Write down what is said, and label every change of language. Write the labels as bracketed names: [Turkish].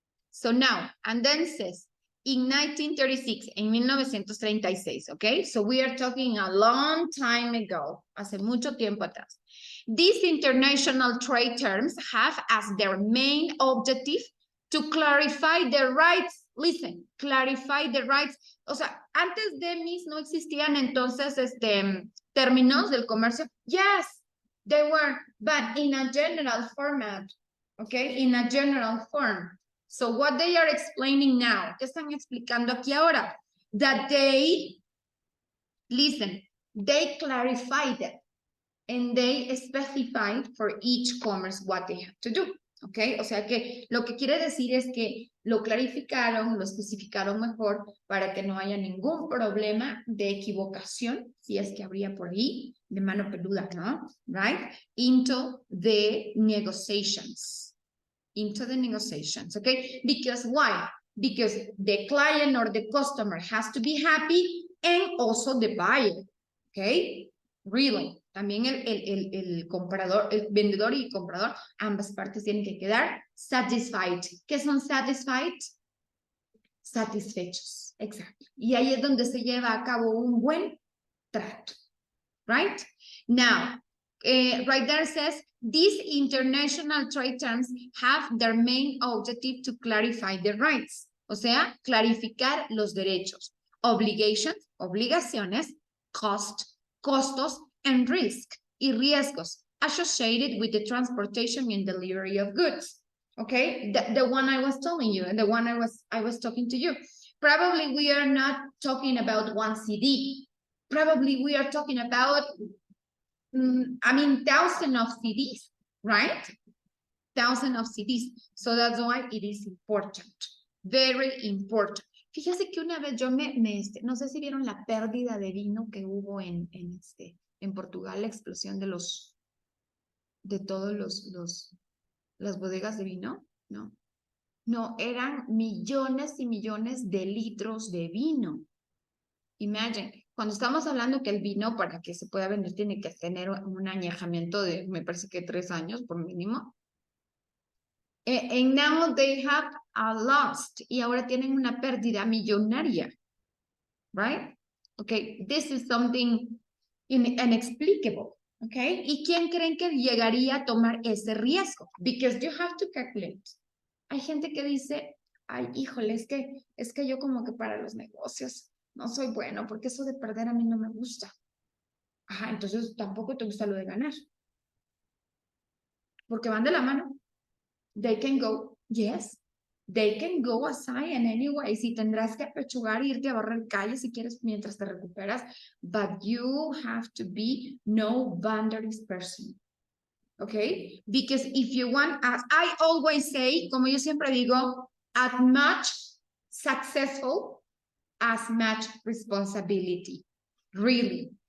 [English] So now, and then says, in 1936, en 1936, okay? So we are talking a long time ago, [Spanish] hace mucho tiempo atrás. [English] These international trade terms have as their main objective to clarify the rights, listen, clarify the rights. [Spanish] O sea, antes de mis no existían entonces términos del comercio. [English] Yes, they were, but in a general format, okay? In a general form. So what they are explaining now, [Spanish] ¿qué están explicando aquí ahora? [English] That they, listen, they clarified it and they specified for each commerce what they have to do. [Spanish] ¿Ok? O sea que lo que quiere decir es que lo clarificaron, lo especificaron mejor para que no haya ningún problema de equivocación, si es que habría por ahí, de mano peluda, ¿no? [English] Right? Into the negotiations. Into the negotiations, okay? Because why? Because the client or the customer has to be happy and also the buyer, okay? Really. [Spanish] También el comprador, el vendedor y el comprador, ambas partes tienen que quedar satisfied. ¿Qué son satisfied? Satisfechos, exacto. Y ahí es donde se lleva a cabo un buen trato, right? Now, [English] right there says, these international trade terms have their main objective to clarify the rights. [Spanish] O sea, clarificar los derechos, [English] obligations, obligaciones, cost, costos, and risk, y riesgos associated with the transportation and delivery of goods. Okay, the one I was telling you, and the one I was talking to you. Probably we are not talking about one CD. Probably we are talking about, thousands of CDs, right? Thousands of CDs. So that's why it is important. Very important. [Spanish] Fíjese que una vez yo no sé si vieron la pérdida de vino que hubo en Portugal, la explosión de todos las bodegas de vino, ¿no? No, eran millones y millones de litros de vino. Imagine, cuando estamos hablando que el vino para que se pueda vender tiene que tener un añejamiento de, me parece que 3 años por mínimo. [English] And now they have a lost, [Spanish] y ahora tienen una pérdida millonaria, [English] right? Okay, this is something inexplicable, okay? [Spanish] ¿Y quién creen que llegaría a tomar ese riesgo? [English] Because you have to calculate. [Spanish] Hay gente que dice, ay, híjole, es que yo como que para los negocios no soy bueno, porque eso de perder a mí no me gusta. Ajá, entonces tampoco te gusta lo de ganar. Porque van de la mano. [English] They can go, yes, they can go aside in any way. [Spanish] Si tendrás que apechugar e irte a barrer calles si quieres mientras te recuperas, [English] but you have to be no boundaries person. [Spanish] Okay? [English] Because if you want, as I always say, [Spanish] como yo siempre digo, [English] as much successful, as much responsibility. Really.